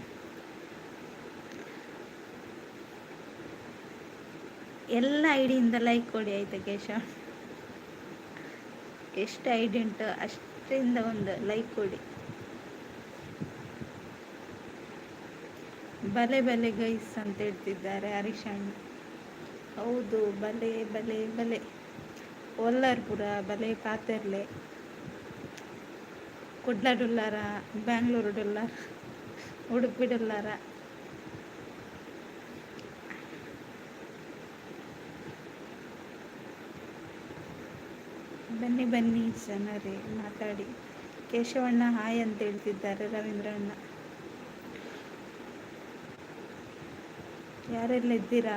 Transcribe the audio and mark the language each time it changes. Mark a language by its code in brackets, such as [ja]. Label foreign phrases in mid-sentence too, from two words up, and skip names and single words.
[kn] ಎಲ್ಲ ಐಡಿಯಿಂದ ಲೈಕ್ ಕೊಡಿ ಆಯ್ತಾ ಕೇಶವ್? ಎಷ್ಟು ಐಡಿ ಉಂಟು ಅಷ್ಟರಿಂದ ಒಂದು ಲೈಕ್ ಕೊಡಿ. [tcy] ಬಲೆ ಬಲೆ [kn] ಗೈಸ್ ಅಂತ ಹೇಳ್ತಿದ್ದಾರೆ ಹರೀಶಣ್ಣ. ಹೌದು, [tcy] ಬಲೆ ಬಲೆ ಬಲೆ. ಒಲ್ಲಾರ್ಪುರ ಬಲೆ, ಪಾತೆರ್ಲೆ, ಕುಡ್ಲಡುಲ್ಲಾರ, ಬ್ಯಾಂಗ್ಳೂರು ಡೊಲ್ಲಾರ, ಉಡುಪಿ ಡೊಲ್ಲಾರ. [kn] ಬನ್ನಿ ಬನ್ನಿ ಜನರೇ, ಮಾತಾಡಿ. ಕೇಶವಣ್ಣ ಹಾಯ್ ಅಂತ ಹೇಳ್ತಿದ್ದಾರೆ ರವೀಂದ್ರಣ್ಣ. ಯಾರೆಲ್ಲ ಇದ್ದೀರಾ?